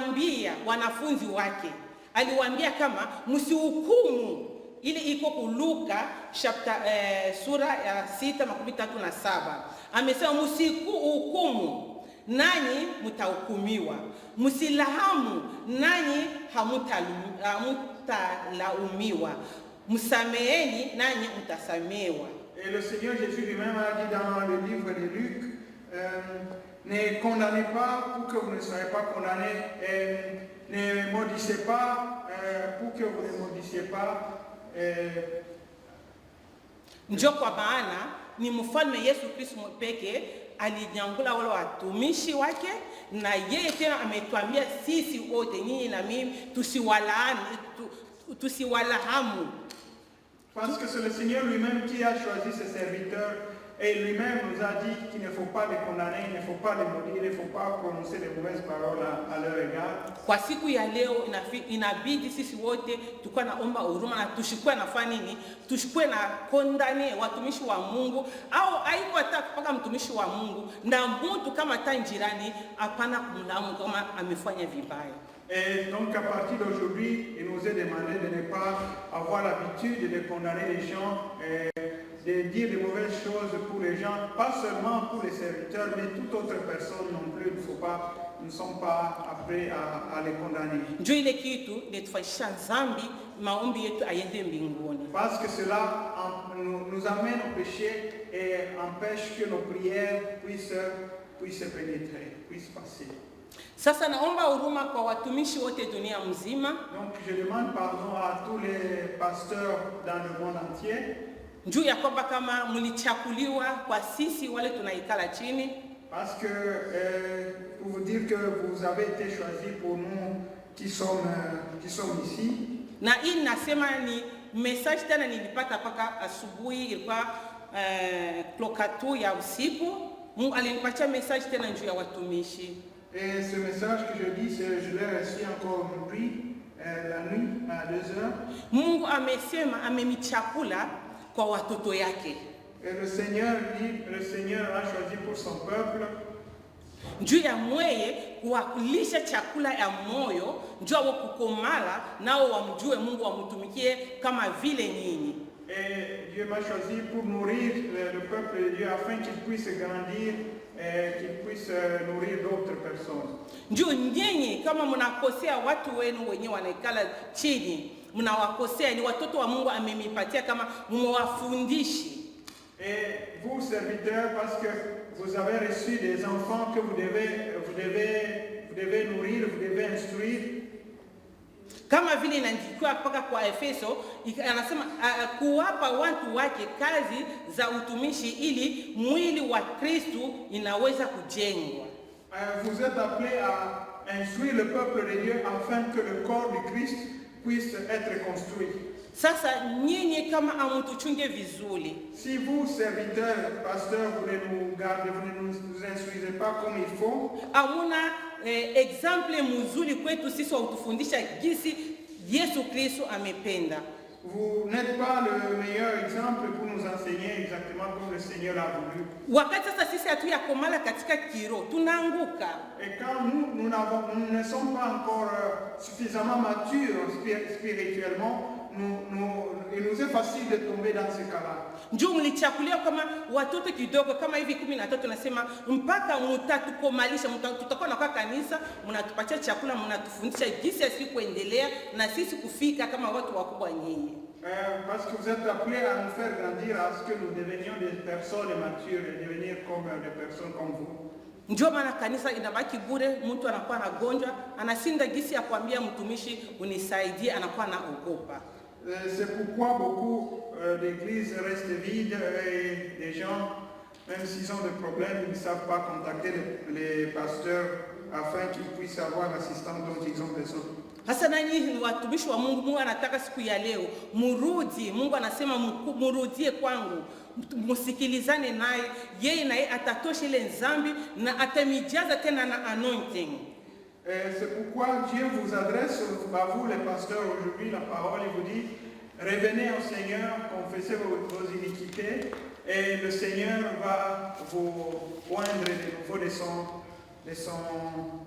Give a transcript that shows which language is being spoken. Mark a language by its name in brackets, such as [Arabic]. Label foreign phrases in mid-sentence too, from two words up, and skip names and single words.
[Swahili] aliwaambia wanafunzi wake, aliwaambia kama msihukumu, ili iko kuluka sura ya 6:37. Amesema msihukumu nanyi mtahukumiwa, msilahamu nanyi hamutalaumiwa, msameheni nanyi mtasamehewa. [French] Et le Seigneur Jésus lui-même a dit dans le livre de Luc, ne condamnez pas pour que vous ne soyez pas condamnés, et ne maudissez pas pour que vous ne maudissiez pas. [Swahili] Ndio kwa maana ni mfalme Yesu Kristo pekee alinyangula wale watumishi wake, na yeye tena ametuambia sisi wote, nyinyi na mimi, tusiwalahamu. [French] Parce que c'est le Seigneur lui-même qui a choisi ses serviteurs, et lui-même nous a dit qu'il ne faut pas les condamner, il ne faut pas les maudire, il ne faut pas prononcer de mauvaises paroles à leur égard. [Swahili] Kwa siku ya leo inabidi sisi wote tukua naomba huruma na tushikwe nafanya nini? Tushikwe na kondane watumishi wa Mungu, au haiko hata kupaka mtumishi wa Mungu na mtu kama tanjirani, hapana kumlamu kama amefanya vibaya. [French] Et donc à partir d'aujourd'hui, il nous est demandé de ne pas avoir l'habitude de condamner les gens, de dire de mauvaises choses pour les gens, pas seulement pour les serviteurs, mais toute autre personne non plus. Nous ne sommes pas appelés à les condamner. Parce que cela nous amène au péché et empêche que nos prières puissent pénétrer, puissent passer. [Swahili] Sasa naomba huruma kwa watumishi wote dunia mzima. [French] Donc je demande pardon à tous les pasteurs dans le monde entier. [Swahili] Njoo ya kwamba kama mlichakuliwa kwa sisi wale tunaikala chini. [French] Parce que pour vous dire que vous avez été choisis pour nous qui sommes ici. [Swahili] Na hii nasema ni message tena nilipata paka asubuhi, ilikuwa klokatu ya usiku. Mungu alinipatia message tena njoo ya watumishi. [French] Et ce message que je dis, je l'ai reçu encore aujourd'hui, la nuit à 2h. [Swahili] Mungu amesema amemichakula kwa watoto yake. [French] Et le Seigneur a choisi pour son peuple. [Swahili] Njoo ya mweye kuwakulisha chakula ya moyo, njoo wa kukomala nao wamjue Mungu, wamtumikie kama vile nyinyi. [French] Et Dieu m'a choisi pour nourrir le peuple de Dieu afin qu'il puisse grandir et qu'il puisse nourrir d'autres personnes. [Swahili] Njoo nyinyi kama mnakosea watu wenu wenyewe wanaikala chini, mnawakosea, ni watoto wa Mungu amemipatia kama mwafundishe. [French] Et vous serviteurs, parce que vous avez reçu des enfants que vous devez nourrir, vous devez instruire. [Swahili] Kama vile inaandikwa paka kwa Efeso, anasema kuwapa watu wake kazi za utumishi ili mwili wa Kristo inaweza kujengwa. [French] Vous êtes appelés à instruire le peuple de Dieu afin que le corps de Christ puisse être construit. [Swahili] Sasa nyinyi kama amutuchunge vizuri. [French] Si vous, serviteurs, pasteurs, vous ne nous gardez, vous ne nous instruisez pas comme il faut. [Swahili] Amuna exemple mzuri kwetu sisi utufundisha jinsi Yesu Kristo amependa. [French] Vous n'êtes pas le meilleur exemple pour nous enseigner exactement comme le Seigneur l'a voulu. [Swahili] Wakati sasa sisi hatuyakomala katika kiro, tunaanguka. [French] Et quand nous ne sommes pas encore suffisamment matures spirituellement, il nous est facile de tomber dans ce cas-là. [Swahili] Njoo mlichakulia kama watoto kidogo kama hivi 13 nasema mpaka mtatukomalisha, tutakuwa na kwa kanisa, mnatupatia chakula, mnatufundisha jinsi ya siku kuendelea na sisi kufika kama watu wakubwa nyinyi. [French] Parce que vous êtes appelés à nous faire grandir à ce que nous devenions des personnes matures et devenir comme des personnes comme vous. [Swahili] Njoo maana kanisa inabaki bure, mtu anakuwa anagonjwa, anasinda gisi ya kuambia mtumishi unisaidie, anakuwa anaogopa. [French] C'est pourquoi beaucoup d'églises restent vides et des gens, même s'ils ont des problèmes, ils ne savent pas contacter les pasteurs afin qu'ils puissent avoir l'assistance dont ils ont besoin. [Swahili] Hasa nanyi ni watumishi wa Mungu. Mungu anataka siku ya leo murudi. Mungu anasema murudie kwangu, msikilizane naye, yeye naye atatosha ile dhambi na atamijaza tena na anointing. [French] C'est pourquoi Dieu vous adresse à vous les pasteurs aujourd'hui la parole et vous dit: revenez au Seigneur, confessez vos iniquités et le Seigneur va vous oindre de nouveau de son huile.